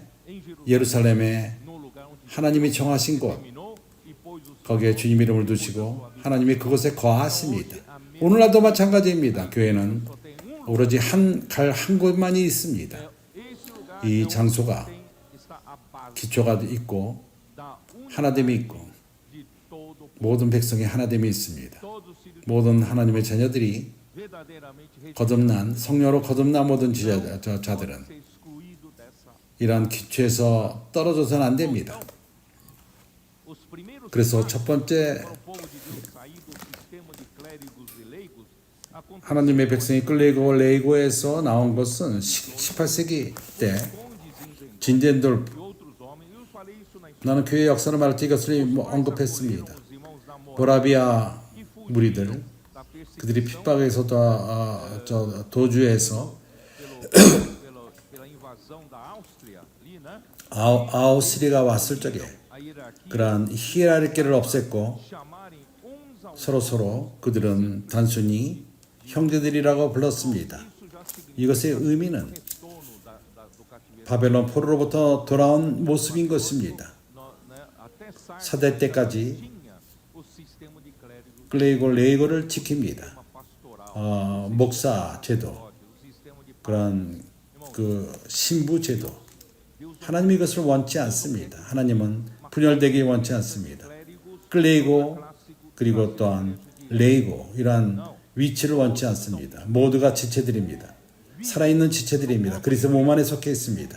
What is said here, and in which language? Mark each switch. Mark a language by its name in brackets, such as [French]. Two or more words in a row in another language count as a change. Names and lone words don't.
[Portuguese] Em Jerusalém, [Korean] 예루살렘에 [Portuguese] no lugar onde [Korean] 하나님이 정하신 곳 [Portuguese] terminou e pôs o [Korean] 거기에 주님 이름을 두시고 하나님이 그곳에 거하십니다. 오늘날도 마찬가지입니다. 교회는 [Portuguese] só tem um [Korean] 오로지 한 곳만이 있습니다. [Portuguese] esse lugar [Korean] 이 [Portuguese] é onde [Korean] 장소가 [Portuguese] está a base [Korean] 기초가 있고 [Portuguese] da [Korean] 하나됨이 [Portuguese] unidade [Korean] 있고 [Portuguese] de todo o povo. [Korean] 모든 백성의 하나됨이 있습니다. [Portuguese] Todos os filhos [Korean] 모든 하나님의 자녀들이 [Portuguese] verdadeiramente [Korean] 거듭난 성령으로 거듭난 모든 자들은 [Portuguese] ser excluído dessa. [Korean] 이러한 기초에서 떨어져서는 안 됩니다. [Portuguese] Os primeiros [Korean] 그래서 첫 번째 [Portuguese] para o povo de Deus sair do sistema de clérigos e leigos aconteceu [Korean] 하나님의 백성이 끌리고 레이고에서 나온 것은 18세기 때 [Portuguese] condes [Korean] 진덴돌 [Portuguese] e outros homens. Eu falei isso na [Korean] 나는 교회 역사를 말할 때 이것을 언급했습니다. [Portuguese] os irmãos da moral [Korean] 보라비아 [Portuguese] e fugiram [Korean] 무리들 [Portuguese] da perseguição [Korean] 그들이 핍박에서 도주해서 [Portuguese] pela invasão da Áustria ali, né? [Korean] 아우스리가 왔을 적에 [Portuguese] A hierarquia [Korean] 그러한 히에라르키를 없앴고 [Portuguese] chamarem uns aos [Korean] 서로 그들은 단순히 형제들이라고 불렀습니다. [Portuguese] isso já significa [Korean] 이것의 의미는 [Portuguese] retorno do cativeiro. [Korean] 바벨론 포로로부터 돌아온 모습인 것입니다. [Portuguese] Né? Até Sardes [Korean] 사대 때까지 [Portuguese] tinha o sistema de clérigos, [Korean] 레이고를 지킵니다. [Portuguese] uma pastoral, [Korean] 목사 제도 [Portuguese] o sistema de [Korean] 그런 그 신부 제도, 하나님이 이것을 원치 않습니다. 하나님은 분열되기 원치 않습니다. 클레이고 그리고 또한 레이고 이러한 위치를 원치 않습니다. 모두가 지체들입니다. 살아있는 지체들입니다. 그리스도 몸 안에 속해 있습니다.